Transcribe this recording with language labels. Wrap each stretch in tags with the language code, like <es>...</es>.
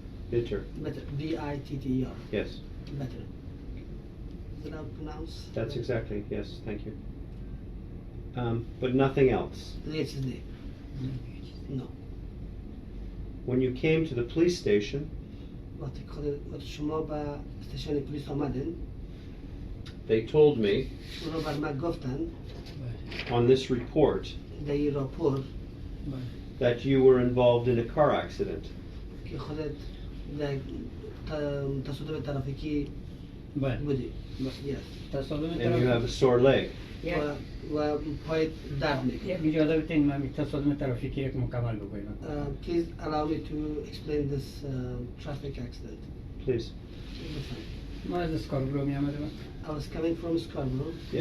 <en>Bitter. Bitter. B-I-T-T-E-R. Yes. Bitter. Is that how it's pronounced? That's exactly, yes, thank you. But nothing else. Yes, it's there. No. When you came to the police station,</en> <fa>وقتی شما به استیشن پلیس آمدین،</fa> <en>they told me</en> <fa>اون رو بر من گفتن</fa> <en>on this report</en> <fa>در این راپور</fa> <en>that you were involved in a car accident.</en> <fa>که خودت در تصادف ترافیکی بله. بودی.</fa> <en>Yes.</en> <fa>تصادف</fa> <en>And you have a sore leg.</en> <fa>و پای درد میکنه. یک اجازه بدین من تصادف ترافیکی یک مکمل بگویم.</fa> <en>Please allow me to explain this traffic accident. Please.</en> <fa>ما از اسکاربرو می آمدم.</fa> <en>I was coming from Scarborough</en>